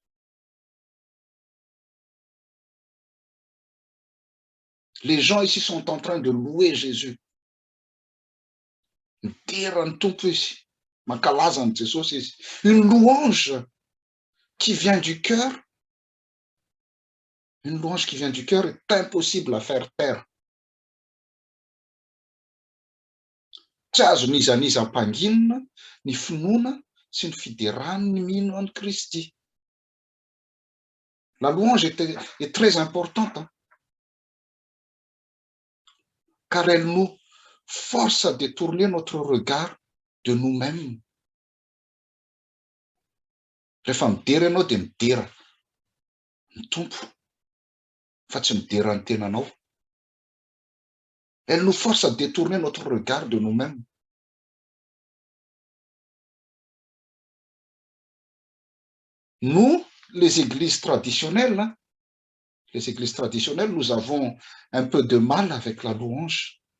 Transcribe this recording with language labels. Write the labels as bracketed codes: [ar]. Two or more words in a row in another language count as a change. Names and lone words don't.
[fr] Les gens ici sont en train de louer Jésus. Une louange qui vient du cœur. Une louange qui vient du cœur est impossible à faire taire. [mg] Tsy azo nizanizam-panginina, ny finoana sy ny fiderahany ny mino an'i Kristy. [fr] La louange est très importante, hein, car elle nous force à détourner notre regard de nous-mêmes. [mg] Rehefa midera ianao dia midera ny tompo fa tsy midera ny tenanao. [fr] Elle nous force à détourner notre regard de nous-mêmes. Nous, les églises traditionnelles, nous avons un peu de mal avec la louange.